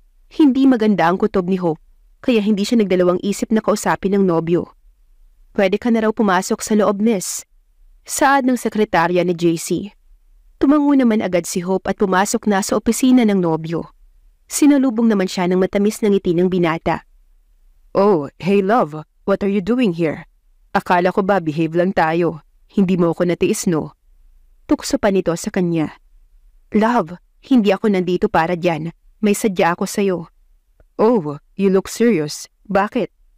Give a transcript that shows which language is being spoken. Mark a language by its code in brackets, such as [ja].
[tl] Hindi maganda ang kutob ni Hope kaya hindi siya nagdalawang isip na kausapin ng nobyo. Pwede ka na raw pumasok sa loob, miss. Saad ng sekretarya ni JC. Tumango naman agad si Hope at pumasok na sa opisina ng nobyo. Sinalubong naman siya ng matamis na ngiti ng binata. [en] Oh, hey love, what are you doing here? [tl] Akala ko ba behave lang tayo? Hindi mo ako natiis, no? Tukso pa nito sa kanya. Love, hindi ako nandito para dyan. May sadya ako sa'yo. [en] Oh, you look serious. [tl] Bakit?